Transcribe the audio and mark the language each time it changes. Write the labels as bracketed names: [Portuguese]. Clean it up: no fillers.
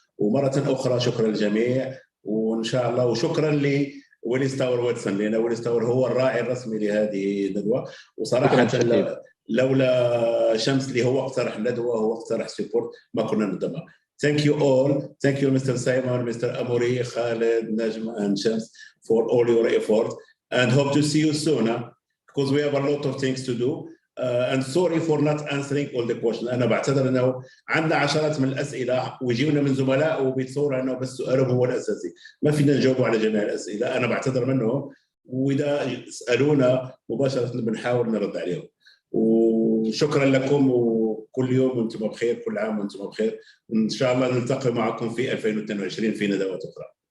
[Arabic] ومرة أخرى شكرا للجميع، وإن شاء الله وشكرا ويلي ستاور واتسون، لأن ويلي ستاور هو الراعي الرسمي لهذه الندوة. وصراحة لولا شمس اللي هو اقترح الندوة، هو اقترح سيبورت، ما كنا نضمها. [English] Thank you all. Thank you, Mr. Simon, Mr. Amori, Khaled, Najma, and Shams for all your effort, and hope to see you soon, because we have a lot of things to do. And sorry for not answering all the questions. [Arabic] أنا بعتذر أنه عندنا عشرات من الأسئلة ويجيونا من زملاء وبيتصور أنه بس سؤالهم هو الأساسي، ما فينا نجاوب على جميع الأسئلة. أنا بعتذر منهم، وإذا سألونا مباشرة بنحاول نرد عليهم. وشكرا لكم، وكل يوم وانتم بخير، كل عام وانتم بخير، وإن شاء الله نلتقي معكم في 2022 في ندوات أخرى.